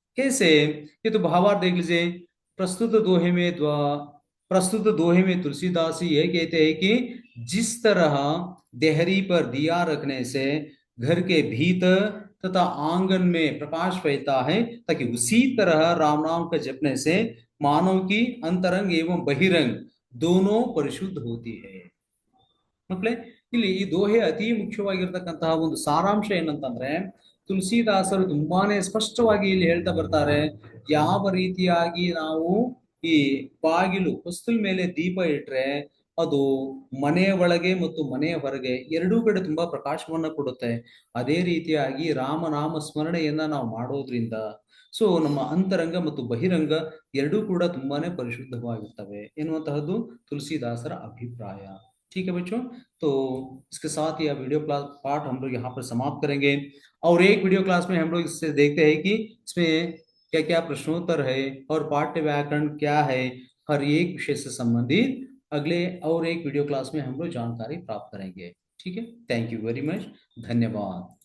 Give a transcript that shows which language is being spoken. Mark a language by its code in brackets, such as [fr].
[hi] कैसे, ये तो भावार्थ देख लीजिए। प्रस्तुत दोहे में प्रस्तुत दोहे में तुलसीदास जी ये कहते हैं कि जिस तरह देहरी पर दिया रखने से घर के भीतर तथा आंगन में प्रकाश फैलता है, ताकि उसी तरह राम नाम का जपने से मानव की अंतरंग एवं बहिरंग दोनों परिशुद्ध होती है। [kn] ಮಕ್ಕಳೇ, ಇಲ್ಲಿ ಈ ದೋಹೆ ಅತಿ ಮುಖ್ಯವಾಗಿರ್ತಕ್ಕಂತಹ ಒಂದು ಸಾರಾಂಶ ಏನಂತಂದ್ರೆ, ತುಳಸಿದಾಸರು ತುಂಬಾನೇ ಸ್ಪಷ್ಟವಾಗಿ ಇಲ್ಲಿ ಹೇಳ್ತಾ ಬರ್ತಾರೆ, ಯಾವ ರೀತಿಯಾಗಿ ನಾವು ಈ ಬಾಗಿಲು ಹೊಸ್ತಿಲ ಮೇಲೆ ದೀಪ ಇಟ್ರೆ ಅದು ಮನೆಯ ಒಳಗೆ ಮತ್ತು ಮನೆಯ ಹೊರಗೆ ಎರಡೂ ಕಡೆ ತುಂಬಾ ಪ್ರಕಾಶವನ್ನ ಕೊಡುತ್ತೆ. ಅದೇ ರೀತಿಯಾಗಿ ರಾಮನಾಮ ಸ್ಮರಣೆಯನ್ನ ನಾವು ಮಾಡೋದ್ರಿಂದ ಸೊ ನಮ್ಮ ಅಂತರಂಗ ಮತ್ತು ಬಹಿರಂಗ ಎರಡೂ ಕೂಡ ತುಂಬಾನೇ ಪರಿಶುದ್ಧವಾಗಿರ್ತವೆ ಎನ್ನುವಂತಹದ್ದು ತುಳಸಿದಾಸರ अभिप्राय। [hi] ठीक है बच्चों, तो इसके साथ ही वीडियो क्लास पार्ट हम लोग यहाँ पर समाप्त करेंगे। और एक वीडियो क्लास में हम लोग इससे देखते हैं कि इसमें क्या क्या प्रश्नोत्तर है और पाठ्य व्याकरण क्या है, हर एक विषय से संबंधित अगले और एक वीडियो क्लास में हम लोग जानकारी प्राप्त करेंगे। ठीक है, [en] thank you very much, [hi] धन्यवाद।